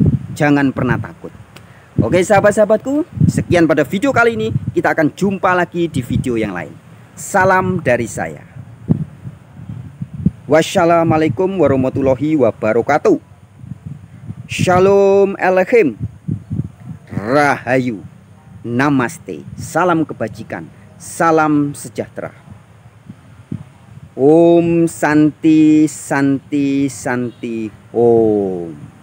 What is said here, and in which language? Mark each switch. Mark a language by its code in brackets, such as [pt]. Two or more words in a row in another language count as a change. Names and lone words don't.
[id] Jangan pernah takut. Oke sahabat-sahabatku, sekian pada video kali ini. Kita akan jumpa lagi di video yang lain. Salam dari saya. [ar] والسلام عليكم ورحمة الله وبركاته. [he] שלום עליכם. Rahayu. [id] Namaste. Salam kebajikan. Salam sejahtera. [ban] Om Santi Santi Santi Om.